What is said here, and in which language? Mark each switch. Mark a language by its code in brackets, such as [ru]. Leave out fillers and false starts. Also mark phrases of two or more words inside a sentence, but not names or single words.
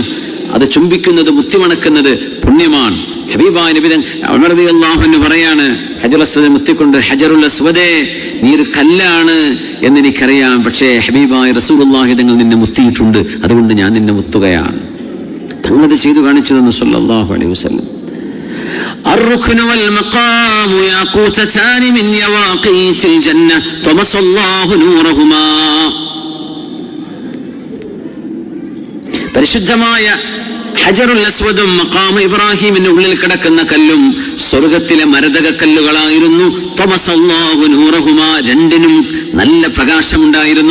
[ml] അത് ചുംബിക്കുന്നത്, മുത്തിമണക്കുന്നത് പുണ്യമാണ്. ഹബീബായ നബി ഉമർ [ar] رضي الله عنه [ml] പറയാണ്, ഹജറുൽ അസ്വദ് മുത്തിക്കൊണ്ട്, ഹജറുൽ അസ്വദേ നീ ഒരു കല്ലാണ് എന്ന് എനിക്കറിയാം, പക്ഷേ ഹബീബായ റസൂലുള്ളാഹി തങ്ങൾ നിന്നെ മുത്തിയിട്ടുണ്ട്, അതുകൊണ്ട് ഞാൻ നിന്നെ മുത്തുകയാണ്. തങ്ങളത് ചെയ്തു കാണിച്ചു തന്നു [ar] صلى الله عليه وسلم. الركن والمقام ياقوتتان من يواقيت الجنة طمس الله نورهما. [ml] പരിശുദ്ധമായ ഹജറുൽ അസ്വദും മഖാം ഇബ്രാഹിമിന്റെ ഉള്ളിൽ കിടക്കുന്ന കല്ലും സ്വർഗത്തിലെ മരതക കല്ലുകളായിരുന്നു. [ar] طمس الله نورهما, [ml] രണ്ടിനും നല്ല പ്രകാശമുണ്ടായിരുന്നു.